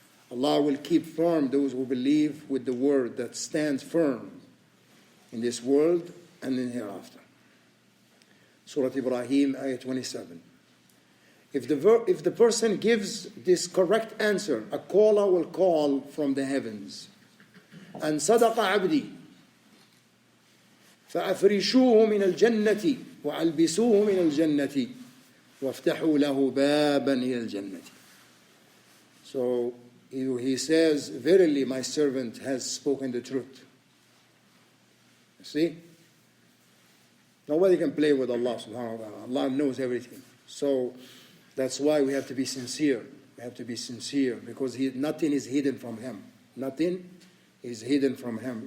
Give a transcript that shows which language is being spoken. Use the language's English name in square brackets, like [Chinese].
[English] Allah will keep firm those who believe with the word that stands firm in this world and in hereafter. Surah Ibrahim, ayah 27. If the person gives this correct answer, a caller will call from the heavens. [Arabic] And صدق عبدي فأفرشوه من الجنة وألبسوه من الجنة وافتحوا له بابا إلى الجنة. [English] So he says, verily my servant has spoken the truth. See? Nobody can play with Allah subhanahu wa ta'ala. Allah knows everything. So that's why we have to be sincere. We have to be sincere because nothing is hidden from Him. Nothing is hidden from Him.